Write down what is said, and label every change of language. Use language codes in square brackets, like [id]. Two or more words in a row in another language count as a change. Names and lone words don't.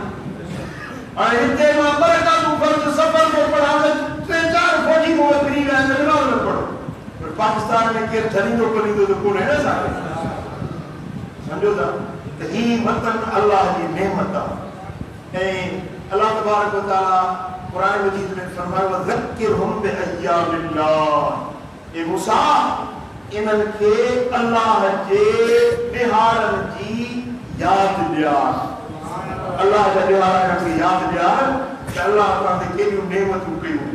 [sd] हाणे हिते मां बरकातूं फ़र्ज़ सफ़र में पढ़ां त 3-4 फौजी मूंखे फिरी विया आहिनि त नमाज़ न पढ़ो। पर पाकिस्तान में केरु छॾींदो करींदो त कोन्हे न असांखे। सम्झो था त ही वतन अल्लाह जी नेमत आहे। ऐं [ar] الله تبارك وتعالى [sd] कुरान मजीद में फरमायो [ar] ذكرهم بأيام الله. [sd] ए मूसा इन्हनि खे अल्लाह जे ॾिहाड़नि जी यादि ॾियार। अल्लाह जा ॾिहाड़ा इन्हनि खे यादि ॾियार त अल्लाह तां ते केॾियूं नेमतूं कयूं।